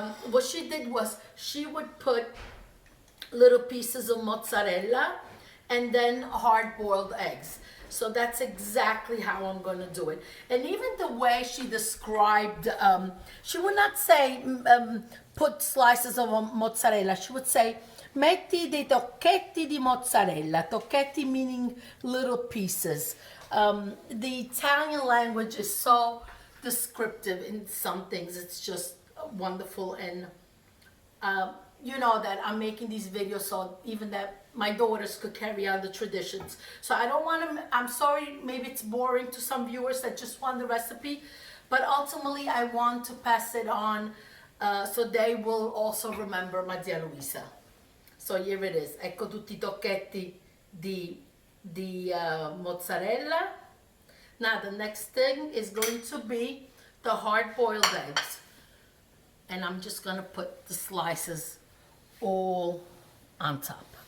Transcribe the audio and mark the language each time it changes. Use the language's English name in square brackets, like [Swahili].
[English] What she did was she would put little pieces of mozzarella and then hard-boiled eggs. So that's exactly how I'm going to do it. And even the way she described, she would not say put slices of mozzarella. She would say, [Italian] metti dei tocchetti di mozzarella. [English] Tocchetti meaning little pieces. The Italian language is so descriptive in some things. It's just wonderful. And you know that I'm making these videos so even that my daughters could carry on the traditions. So I don't want to, I'm sorry, maybe it's boring to some viewers that just want the recipe, but ultimately I want to pass it on so they will also remember my zia Luisa. So here it is. [Italian] Ecco tutti I tocchetti di mozzarella. [English] Now the next thing is going to be the hard-boiled eggs. And I'm just going to put the slices all on top.